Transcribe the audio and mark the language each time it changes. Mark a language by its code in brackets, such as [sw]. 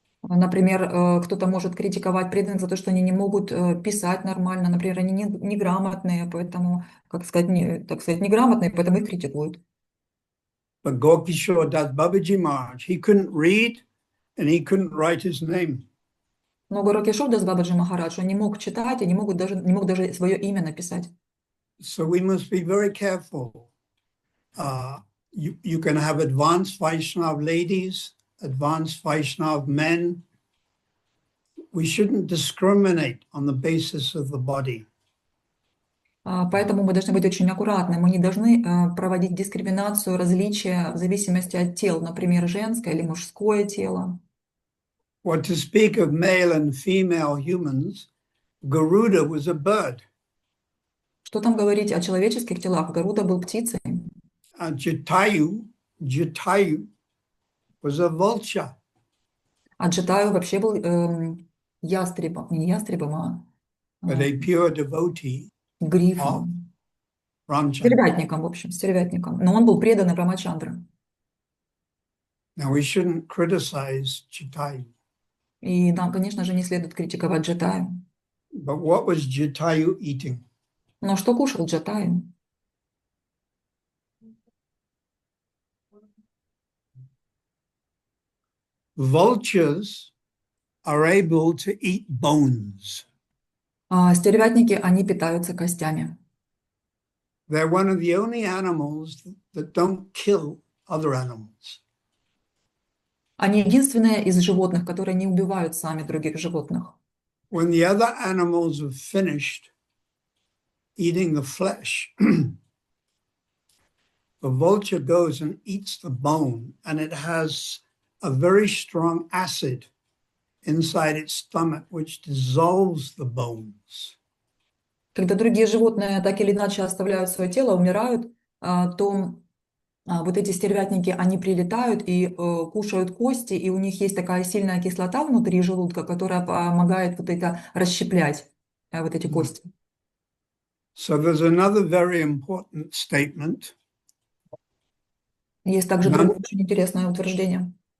[ru] Например, кто-то может критиковать преданных за то, что они не могут писать нормально, например, они неграмотные, поэтому, как сказать, неграмотные, поэтому их критикуют. [en] But Gokishore Das Babaji Maharaj, he couldn't read and he couldn't write his name. [ru] Но Горакешор Дас Бабаджи Махарадж, он не мог читать и не мог даже свое имя написать. [en] So we must be very careful. You can have advanced Vaishnav ladies, advanced Vaishnav men. We shouldn't discriminate on the basis of the body. [ru] Поэтому мы должны быть очень аккуратны. Мы не должны проводить дискриминацию, различия в зависимости от тел, например, женское или мужское тело. [en] What to speak of male and female humans, Garuda was a bird. [ru] Что там говорить о человеческих телах? Гаруда был птицей. [en] Jatayu was a vulture. [ru] А Джатаю вообще был ястребом, не ястребом, [en] But a pure devotee [ru] грифом. [en] Ramchandra. [ru] Стервятником, в общем, стервятником. Но он был предан Рамачандра. [en] Now we shouldn't criticize Jatayu. [ru] И нам, конечно же, не следует критиковать Джатаю. [en] But what was Jatayu eating? [ru] Но что кушал Джатаю? [en] Vultures are able to eat bones. [ru] Стервятники, они питаются костями. [en] They're one of the only animals that don't kill other animals. [ru] Они единственные из животных, которые не убивают сами других животных. [en] When the other animals have finished eating the flesh, the vulture goes and eats the bone, and it has a very strong acid inside its stomach, which dissolves the bones. [ru] Когда другие животные так или иначе оставляют свое тело, умирают, то вот эти стервятники, они прилетают и кушают кости, и у них есть такая сильная кислота внутри желудка, которая помогает вот это расщеплять, вот эти кости. [en] So there's another very important statement. [ru] Есть также другое очень интересное утверждение.